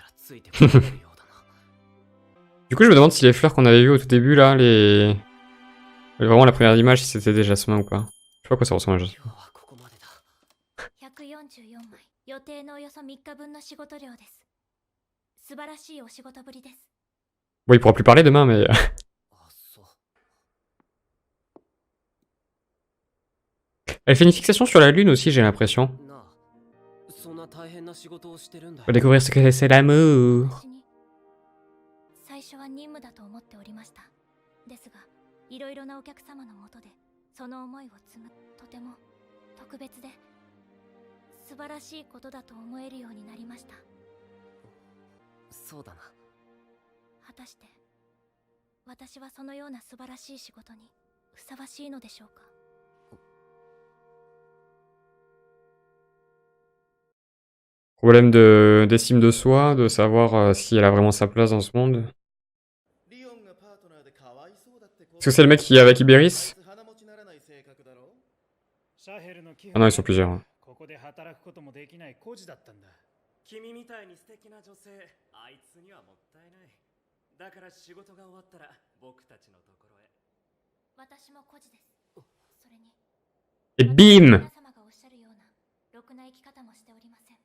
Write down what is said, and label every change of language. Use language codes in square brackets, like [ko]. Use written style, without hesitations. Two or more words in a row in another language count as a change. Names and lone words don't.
[fr] Du coup, je me demande si les fleurs qu'on avait vues au tout début là, les Vraiment la première image si c'était des jasmins ou pas. Je sais pas à quoi ça ressemble un jasmin. [ja] 今日はここまでだ。 144枚予定のおよそ3日分の仕事量です。素晴らしいお仕事ぶりです。 [fr] Bon, il pourra plus parler demain, mais... [ja] あ、そう。 [fr] Elle fait une fixation sur la lune aussi, j'ai l'impression. [ja] なあ、そんな大変な仕事をしてるんだ [fr] Faut [ja] よ。 [fr] découvrir ce que c'est l'amour. [ja] 私に最初は任務だと思っておりました。ですが、いろいろなお客様のもとでその思いを紡ぐとても特別で素晴らしいことだと思えるようになりました。そうだな。果たして私はそのような素晴らしい仕事にふさわしいのでしょうか。 [fr] Problème d'estime de soi, de savoir si elle a vraiment sa place dans ce monde. Est-ce que c'est le mec qui est avec Ibéris? Ah non, ils sont plusieurs. Hein. [ja] ここで働くこともできない孤児だったんだ。君みたいに素敵な女性、あいつにはもったいない。だから仕事が終わったら僕たちのところへ。私も孤児です。それに [fr] Et bim! [ja] 皆様がおっしゃるようなろくな生き方もしておりません。